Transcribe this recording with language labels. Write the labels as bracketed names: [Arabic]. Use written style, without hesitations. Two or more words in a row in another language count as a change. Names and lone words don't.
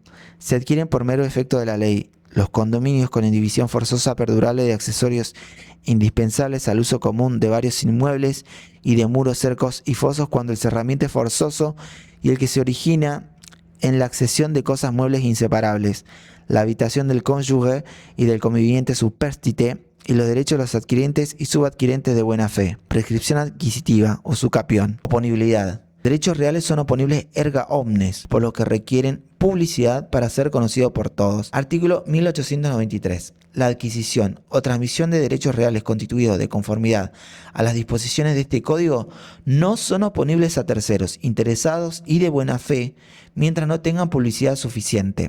[Spanish] Se adquieren por mero efecto de la ley los condominios con indivisión forzosa perdurable de accesorios indispensables al uso común de varios inmuebles y de muros, cercos y fosos cuando el cerramiento es forzoso y el que se origina en la accesión de cosas muebles inseparables, la habitación del cónyuge y del conviviente superstite y los derechos de los adquirentes y subadquirentes de buena fe. Prescripción adquisitiva o sucapión. Oponibilidad. Derechos reales son oponibles [Latin] erga omnes, [Spanish] por lo que requieren publicidad para ser conocidos por todos. Artículo 1893. La adquisición o transmisión de derechos reales constituidos de conformidad a las disposiciones de este código no son oponibles a terceros interesados y de buena fe mientras no tengan publicidad suficiente.